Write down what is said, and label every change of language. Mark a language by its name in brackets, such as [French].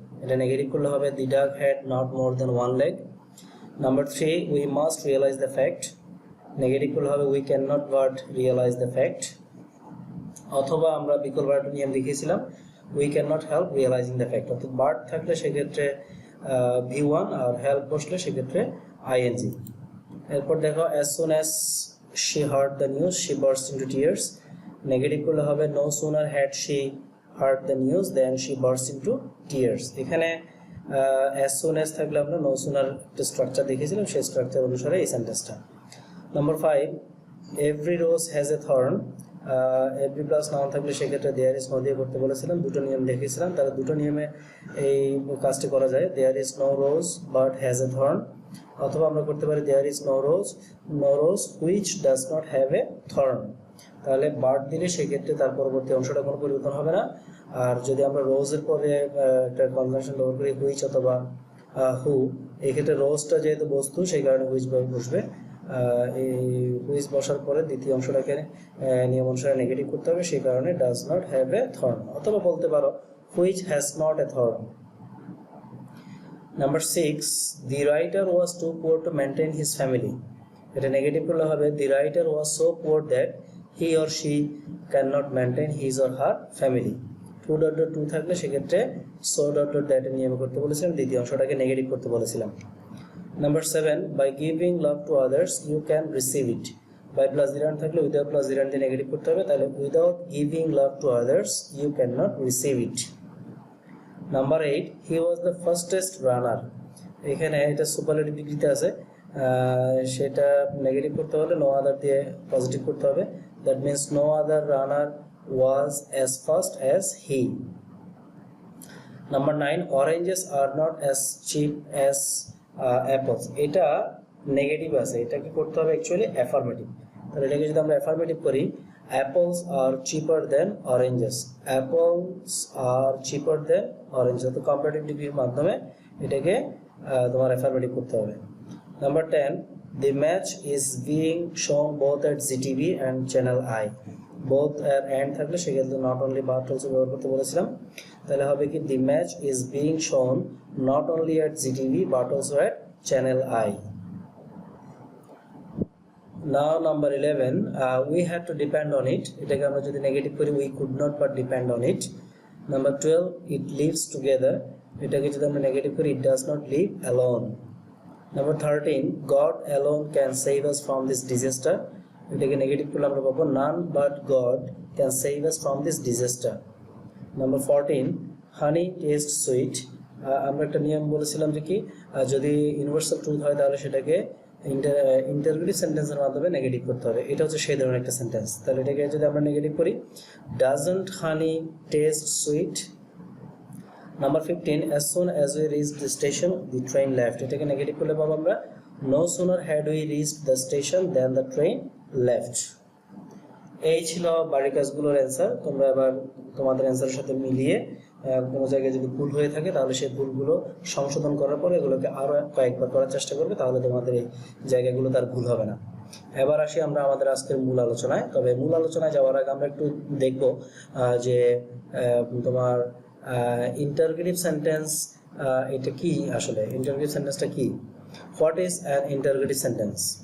[Bangla] এটা নেগেটিভ করলে হবে [English] The duck had not more than one leg. Number 3, we must realize the fact. [Bangla] Negative করলে হবে [English] We can not but realize the fact. [Bangla] অথবা আমরা বিকল্প একটা নিয়ম দেখিয়েছিলাম, [English] We can not help realizing the fact. [Bangla] অর্থাৎ বাট থাকলে সেক্ষেত্রে V1 আর হেল্প বসলে সেক্ষেত্রে ING। এরপর দেখো, [English] as soon as she heard the news she burst into tears। [Bangla] Negative করলে হবে [English] no sooner had she heard the news than she burst into tears। [Bangla] এখানে as soon as থাকলে আমরা no sooner একটা স্ট্রাকচার দেখেছিলাম, সেই স্ট্রাকচার অনুসারে এই সেন্টেন্সটা। [English] Number 5, every rose has a thorn। [Bangla] Every plus noun থাকলে সেক্ষেত্রে দেয়ার ইজ নো দিয়ে করতে বলেছিলাম। দুটো নিয়ম দেখেছিলাম, তাহলে দুটো নিয়মে এই কাজটি করা যায়। [English] There is no rose but has a thorn. [Bangla] অথবা আমরা করতে পারি [English] There is no rose which does not have a thorn. [Bangla] তাহলে বাট দিলে সেক্ষেত্রে তার পরবর্তী অংশটা কোনো পরিবর্তন হবে না। আর যদি আমরা রোজের পরে একটা কনজাংশন ব্যবহার করি হুইচ অথবা হু, এক্ষেত্রে রোজটা যেহেতু বস্তু সেই কারণে হুইচ বসবে। এই হুইচ বসার পরে দ্বিতীয় অংশটাকে নিয়ম অনুসারে নেগেটিভ করতে হবে, সেই কারণে [English] Does not have a thorn. [Bangla] অথবা বলতে পারো [English] Which has not a thorn. Number 6, the writer was too poor to maintain his family. [Bangla] এটা নেগেটিভ করলে হবে [English] The writer was so poor that he or she can not maintain his or her family. [Bangla] 2.2 থাকলে সেক্ষেত্রে so that নিয়ম করতে বলেছিলাম, দ্বিতীয় অংশটাকে নেগেটিভ করতে বলেছিলাম। [English] Number 7, by giving love to others you can receive it। by plus gerund থাকলে without plus gerund [Bangla] দিয়ে নেগেটিভ করতে হবে, তাহলে [English] Without giving love to others you can not receive it. [Bangla] Number 8, [English] He was the fastest runner. [Bangla] এখানে এটা superlative ডিগ্রিতে আছে, সেটা নেগেটিভ করতে হলে নো আদার দিয়ে পজিটিভ করতে হবে। [English] That means no other runner was as fast as he. Number 9, oranges are not as cheap as apples. [Bangla] এটা নেগেটিভ আছে, এটাকে করতে হবে অ্যাকচুয়ালি অ্যাফার্মেটিভ। তাহলে এটাকে যদি আমরা অ্যাফার্মেটিভ করি, [English] Apples are cheaper than oranges. Apples are cheaper than oranges. [Bangla] তো কম্পারেটিভ ডিগ্রির মাধ্যমে এটাকে তোমার অ্যাফার্মেটিভ করতে হবে। [English] Number 10, the match is being shown both at ZTV and channel I। [Bangla] Both and থাকলে সেক্ষেত্রে নট অনলি বাট অলসো ব্যবহার করতে বলেছিলাম। তাহলে হবে কি [English] The match is being shown not only at ZTV but also at channel I. Now number 11, we had to depend on it। [Bangla] এটাকে আমরা যদি নেগেটিভ করি [English] we could not but depend on it। Number 12, it lives together। [Bangla] এটাকে যদি আমরা negative করি [English] it does not live alone। Number 13, God alone can save us from this disaster। [Bangla] এটাকে negative করলে আমরা পাবো [English] none but God can save us from this disaster। Number 14, honey tastes sweet। [Bangla] আমরা একটা নিয়ম বলেছিলাম যে কি, যদি ইউনিভার্সাল ট্রুথ হয় তাহলে সেটাকে ইন্টারোগেটিভ সেন্টেন্সের মাধ্যমে নেগেটিভ করতে হবে। এটা হচ্ছে সেই ধরনের একটা সেন্টেন্স। তাহলে এটাকে যদি আমরা নেগেটিভ করি, [English] Doesn't honey taste sweet. [Bangla] Number 15, as soon as we reached the station the train left। এটাকে নেগেটিভ করলে পাবো আমরা no sooner had we reached the station than the train left। এই ছিল বাড়ির কাজগুলোর অ্যান্সার। তোমরা এবার তোমাদের অ্যান্সারের সাথে মিলিয়ে কোনো জায়গায় যদি ভুল হয়ে থাকে তাহলে সেই ভুলগুলো সংশোধন করার পরে এগুলোকে আরও কয়েকবার করার চেষ্টা করবে, তাহলে তোমাদের এই জায়গাগুলো তার ভুল হবে না। এবার আসি আমরা আমাদের আজকের মূল আলোচনায়। তবে মূল আলোচনায় যাওয়ার আগে আমরা একটু দেখব যে তোমার ইন্টারোগেটিভ সেন্টেন্স এটা কি, আসলে ইন্টারোগেটিভ সেন্টেন্সটা কি। [English] What is an interrogative sentence?